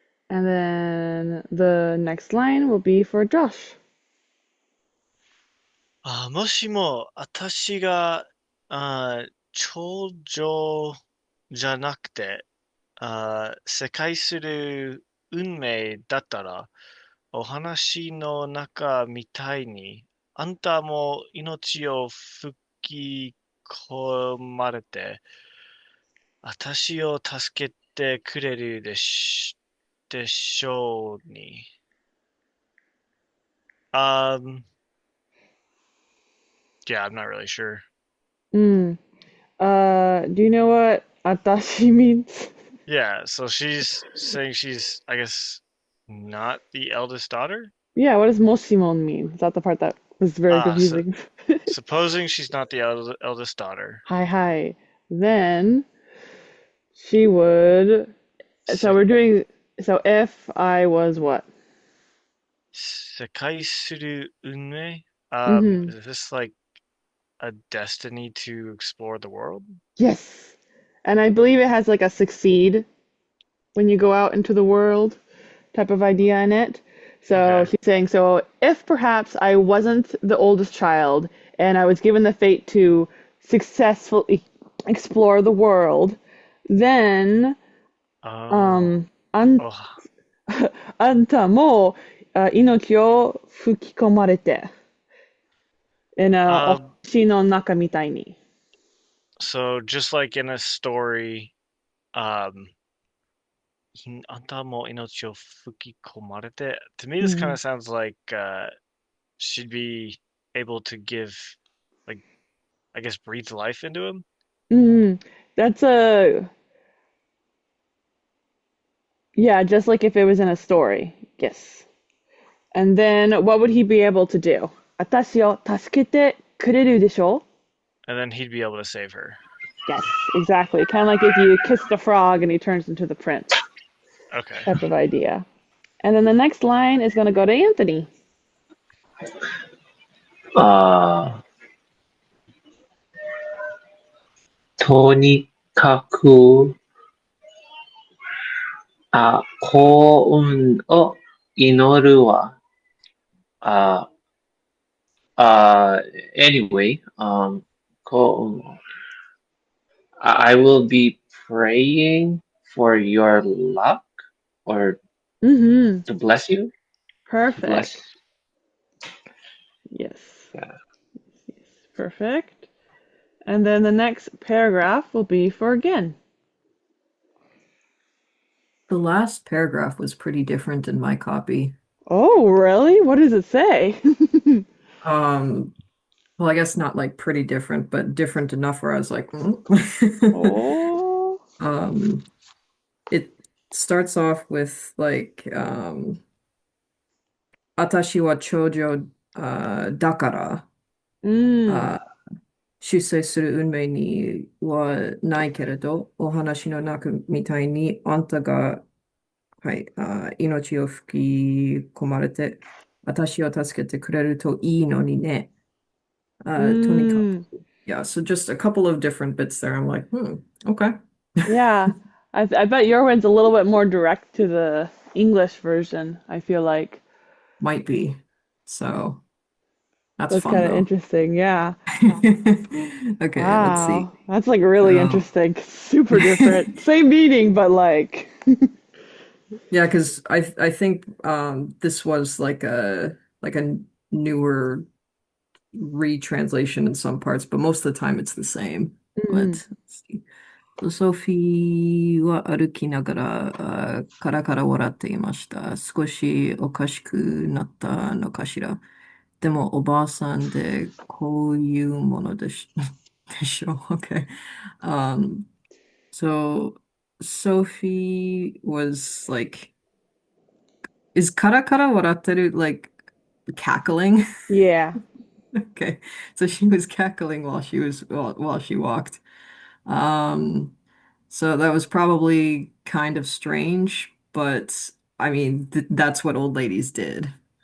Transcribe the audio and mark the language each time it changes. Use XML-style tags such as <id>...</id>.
<en>And then the next line will be for Josh.</en> <ja>もしも、私が、長女じゃなくて、世界する運命だったら、お話の中みたいに、あんたも命を吹き込まれて、私を助けてくれるでしょうに。</ja> <en>Um, yeah, I'm not really sure. Mm. Do you know what atashi means? Yeah, so she's saying she's, I guess, not the eldest daughter? Yeah, what does moshimon mean? Is that the part that was very So confusing? supposing she's not the eldest daughter. Hi, hi. Then she would. So Se, we're doing. So if I was what?</en> <ja>世界する運命? Mm-hmm.</ja> <en>Is this like a destiny to explore the world? Yes. And I believe it has like a succeed when you go out into the world type of idea in it. So Okay. she's saying, so if perhaps I wasn't the oldest child and I was given the fate to successfully explore the world, then Oh. あん、 Oh.</en> <ja>あんたも命を吹き込まれて、お Um, 星の中みたいに。</ja> <en>so just like in a story, um,</en> <ja>あんたも命を吹き込まれて.</ja> <en>To me, this kind of sounds like she'd be able to give, like, I guess, breathe life into him. Mm, that's a yeah, just like if it was in a story. Yes. And then what would he be able to do?</en> <ja>私を助けてくれるでしょ?</ja> <en>And then he'd be able to save her. Yes, exactly. Kind of like if you kiss the frog and he turns into the prince Okay. type of idea. And then the next line is going to go to Anthony.</en> <ja>あとにかく、幸運を祈るわ。</ja> <en>あ、anyway,</en> <ja>幸運を</ja> <en>I will be praying for your luck or Mm-hmm. to bless you. To bless. Perfect. Yes. Yeah. Yes. Perfect. And then the next paragraph will be for again. The last paragraph was pretty different in my copy. Oh, really? What does it say? Um, well, I guess not like pretty different, but different enough where I was like, Oh. It starts off with like,</en> <ja>私は長女、だから、 Mm. 出世する運命にはないけれど、お話の中みたいに、あんたが、はい、命を吹き込まれて、私を助けてくれるといいのにね。とにかく。 Mm.</ja> <en>Yeah, so just a couple of different bits there. I'm like, okay. Yeah. I bet your one's a little bit more direct to the English version, I feel like. Might be. So that's That's fun kind of though. interesting. Yeah. Okay, let's see. Wow. That's like really So interesting. Super different. Same meaning, but like. yeah, because I think this was like a newer retranslation in some parts, but most of the time it's the same. Mm. Let's see.</en> <ja>ソフィーは歩きながら、カラカラ笑っていました。少しおかしくなったのかしら。でもおばあさんでこういうものでしょう。</ja> <en>Okay. So Sophie was like, is</en> <ja>カラカラ笑ってる</ja> <en>like cackling? Yeah. Okay. So she was cackling while she walked. Um, so that was probably kind of strange, but I mean, th that's what old ladies did.</en>